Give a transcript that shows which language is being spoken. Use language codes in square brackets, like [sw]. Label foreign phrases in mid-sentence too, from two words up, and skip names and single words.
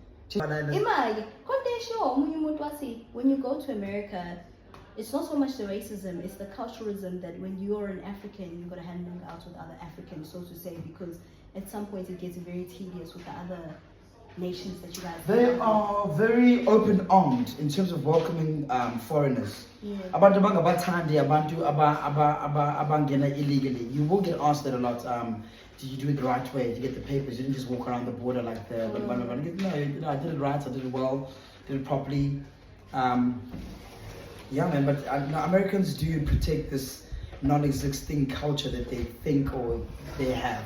[en] When you go to America, it's not so much the racism, it's the culturalism that when you're an African, you've got to hang out with other Africans, so to say, because at some point it gets very tedious with the other nations that you guys They are very open-armed in terms of welcoming foreigners. [zu] Abantu bangabathandi abantu abangena illegally. [en] You will get asked that a lot. Did you do it the right way? Did you get the papers? You didn't just walk around the border like the no, I did it right. I did it well. Did it properly. Yeah, man. But Americans do protect this non-existing culture that they think or they have.